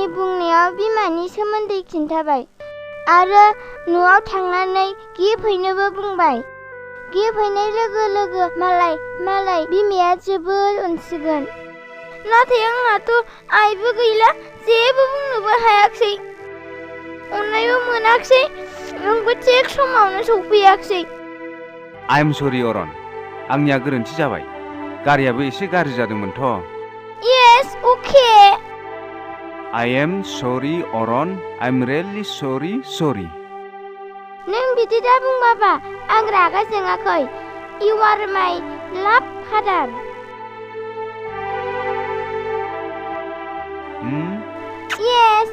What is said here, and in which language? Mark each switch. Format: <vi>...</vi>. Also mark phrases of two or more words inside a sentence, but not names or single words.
<brx>बुंनायाव बिमानि सोमोन्दै खिन्थाबाय आरो न'आव थांनानै गिफ्ट हैनोबो बुंबाय गिफ्ट हैनाय लोगो लोगो मालाय बिमाया जोबोद अनसिगोन नाथाय आंहाथ' आइबो गैला जेबो बुंनोबो हायाखसै अननायबो मोनाखसै नोंबो थिग समावनो सफैयाखसै</brx> <en>I'm sorry</en> <brx>अरन आंनिया गोरोन्थि जाबाय गारियाबो एसे गाज्रि जादोंमोनथ'</brx> <en>Yes, okay. I am sorry अरन I'm really sorry</en> <brx>नों बिदि दा बुं बाबा आं रागा जोङाखै</brx> <en>You are my love father. Yes.</en>